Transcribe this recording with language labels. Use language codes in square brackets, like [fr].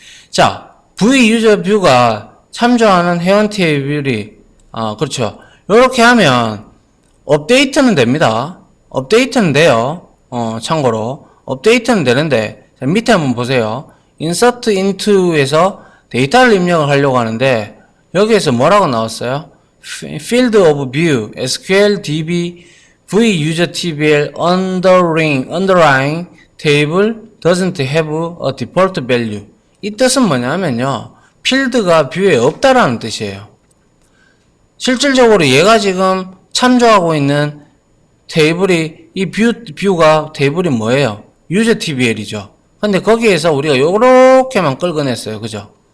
[ko] 자, V 유저 뷰가 참조하는 회원 테이블이 그렇죠. 이렇게 하면 업데이트는 됩니다. 업데이트는 돼요. 참고로 업데이트는 되는데 자, 밑에 한번 보세요. insert into에서 데이터를 입력을 하려고 하는데 여기에서 뭐라고 나왔어요? [en] field of view SQL DB V user TBL underlying table doesn't have a default value. [ko] 이 뜻은 뭐냐면요. 필드가 뷰에 없다라는 뜻이에요. 실질적으로 얘가 지금 참조하고 있는 테이블이 이 뷰가 테이블이 뭐예요? 유저 TBL이죠. 근데 거기에서 우리가 요렇게만 끌어냈어요. 그죠?